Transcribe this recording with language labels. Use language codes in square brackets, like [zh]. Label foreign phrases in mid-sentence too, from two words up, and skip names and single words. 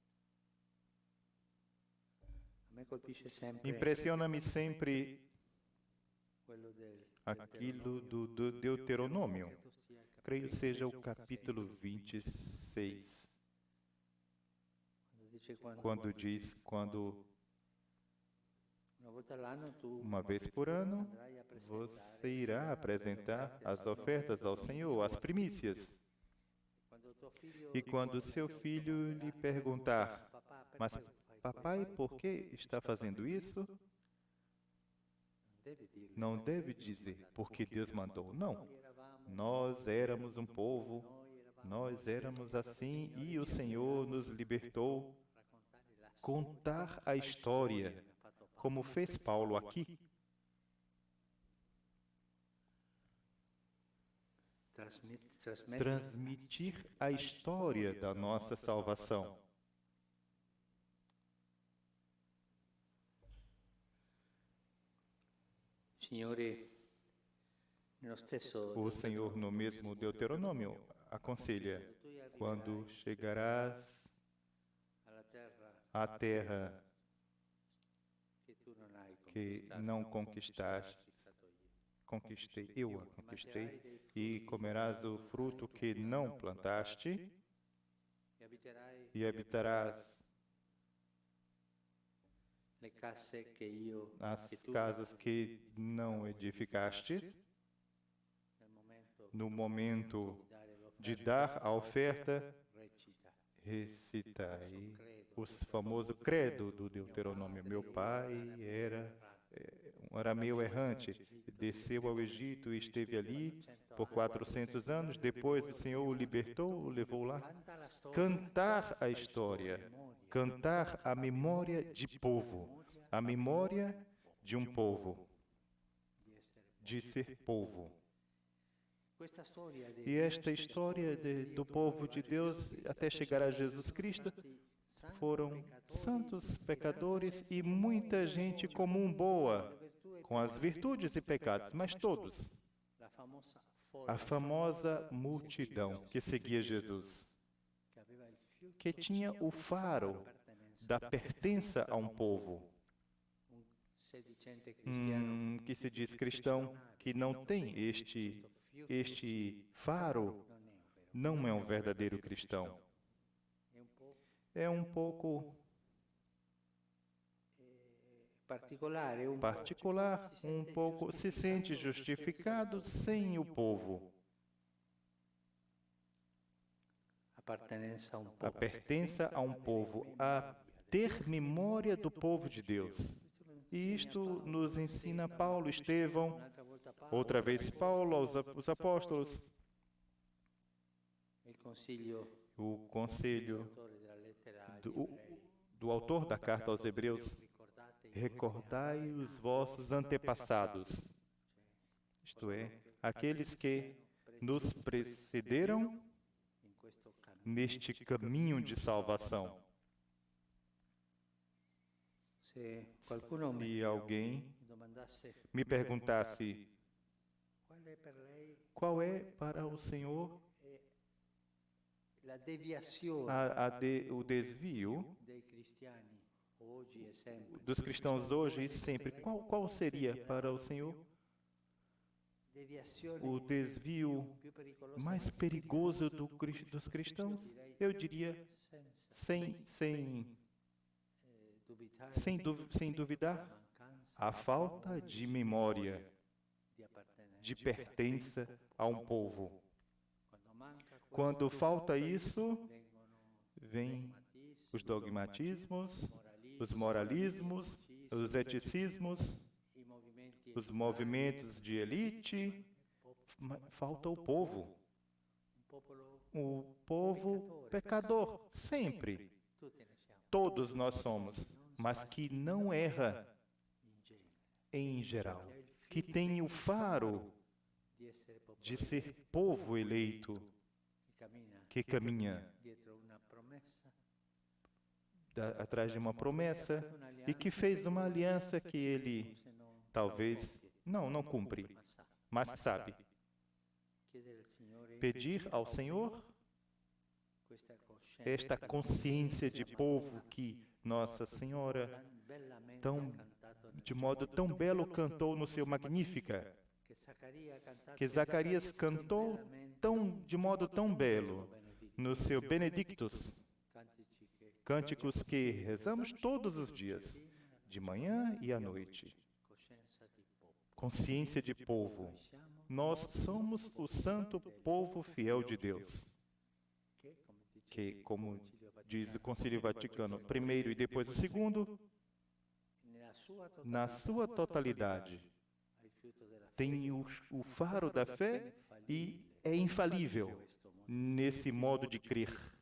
[pt] Impressiona-me sempre aquilo do Deuteronômio. Creio seja o capítulo 26. [it] Quando volta all'anno tu [pt] Uma vez por ano, [it] andrai a presentare [pt] você irá apresentar as ofertas ao Senhor, as primícias. [it] quando tuo figlio [pt] E quando seu filho lhe perguntar, [it] papà perché [pt] mas [it] fai [pt] papai, por que está fazendo isso? [it] devi dirgli [pt] Não deve dizer, porque Deus mandou. Não. [it] eravamo [pt] Nós éramos um povo, nós éramos assim e o Senhor nos libertou. [it] raccontare la [pt] Contar a história, como fez Paulo aqui, [it] trasmettere [pt] transmitir a história da nossa salvação. [it] Signore, nello stesso [pt] O Senhor, no mesmo Deuteronômio, aconselha: quando chegarás [it] alla terra [pt] à terra [it] che tu non hai [pt] que [it] conquistato, [pt] não conquistaste, eu a conquistei, e comerás o fruto que não plantaste, e habitarás [it] le case che io [pt] as [it] che tu [pt] casas que não edificastes. [it] nel momento [pt] No momento [it] di dare [pt] de dar a oferta, [it] recita [pt] recitai o famoso credo do Deuteronômio. Meu pai era um arameu errante, desceu ao Egito e esteve ali por 400 anos. Depois o Senhor o libertou, o levou lá. [it] canta la storia [pt] Cantar a história, cantar a memória de povo, a memória de um povo, [it] di essere [pt] de ser povo. [it] questa storia dei [pt] E esta história do povo de Deus até chegar a Jesus Cristo foram santos pecadores e muita gente comum boa, com as virtudes e pecados, mas todos. [it] la famosa [pt] A famosa multidão que seguia Jesus, [it] che aveva il fiuto [pt] que tinha o faro da pertença a um povo, [it] un sedicente cristiano [pt] que se diz cristão, que não tem este faro, não é um verdadeiro cristão. [it] è un po' [pt] É um pouco [it] particolare, un po' [pt] particular, um pouco se sente justificado sem o povo. [it] appartenenza un [pt] A [it] po' [pt] pertença a um povo, a ter memória do povo de Deus. E isto nos ensina Paulo, Estevão, [it] un'altra volta Paolo, [pt] outra vez Paulo, os apóstolos, [it] il consiglio [pt] o conselho [it] autore della lettera agli [pt] do, [it] ebrei. [pt] do autor da carta aos Hebreus: [it] Ricordate [pt] recordai os vossos antepassados, isto é, aqueles que nos precederam [it] in questo cammino. [pt] neste caminho de salvação. [it] Se qualcuno [pt] Se alguém [it] mi domandasse [pt] me perguntasse [it] qual è per lei [pt] qual é para o Senhor [it] la deviazione [pt] o desvio [it] dei cristiani oggi e sempre, [pt] dos cristãos hoje e sempre, qual seria para o Senhor [it] deviazione [pt] o desvio [it] più pericolosa [pt] mais perigoso dos cristãos? Eu diria, sem duvidar, [it] mancanza [pt] a falta de memória, [it] di appartenenza. [pt] de pertença a um povo. [it] Quando manca [pt] Quando falta isso, [it] vengono [pt] vêm os dogmatismos, [it] moralismi, [pt] os moralismos, os eticismos, [it] i movimenti [pt] os movimentos de elite. Falta o povo. [it] un popolo [pt] O povo pecador, [it] sempre. tutti ne siamo [pt] Todos nós somos, mas que não erra [it] in genere [pt] em geral, que tem o faro [it] di essere popolo [pt] de ser povo eleito, [it] che cammina [pt] que caminha [it] dietro una promessa [pt] atrás de uma promessa e que fez uma aliança que ele [it] se non [pt] talvez não cumpre, [it] ma sa [pt] mas sabe. [it] chiedere al Signore [pt] Pedir ao Senhor [it] questa coscienza [pt] esta consciência de povo que Nossa Senhora, [es] tan bellamente [pt] tão, [it] ha cantato nel [pt] de modo tão belo, cantou no seu Magnífica, [it] che Zaccaria ha cantato [pt] que Zacarias cantou de modo tão belo no seu Benedictus, [it] cantici che [pt] cânticos que rezamos todos os dias, de manhã e à noite. [it] coscienza di popolo. [pt] Consciência de povo. Nós somos o santo povo fiel de Deus, que, como diz o Concílio Vaticano I e depois o segundo, na sua totalidade, tem o faro da fé e é infalível nesse modo de crer.